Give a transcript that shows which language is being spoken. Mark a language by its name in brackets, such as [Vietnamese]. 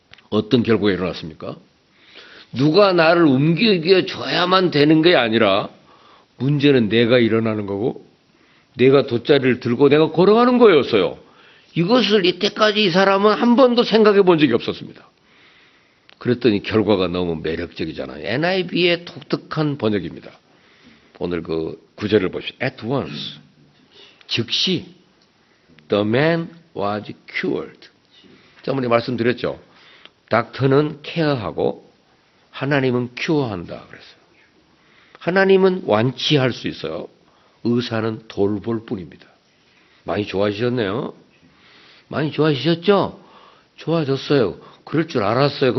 [Korean] 어떤 결과가 일어났습니까? 누가 나를 움직여 줘야만 되는 게 아니라 문제는 내가 일어나는 거고 내가 돗자리를 들고 내가 걸어가는 거였어요. 이것을 이때까지 이 사람은 한 번도 생각해 본 적이 없었습니다. 그랬더니 결과가 너무 매력적이잖아요. NIV의 독특한 번역입니다. 오늘 그 구절을 보시죠. [English] At once, [Korean] 즉시 [English] the man was cured. [Korean] 저번에 말씀드렸죠. 닥터는 케어하고 하나님은 큐어한다 그랬어요. 하나님은 완치할 수 있어요. 의사는 돌볼 뿐입니다. 많이 좋아지셨네요. 많이 좋아지셨죠? 좋아졌어요. 그럴 줄 알았어요.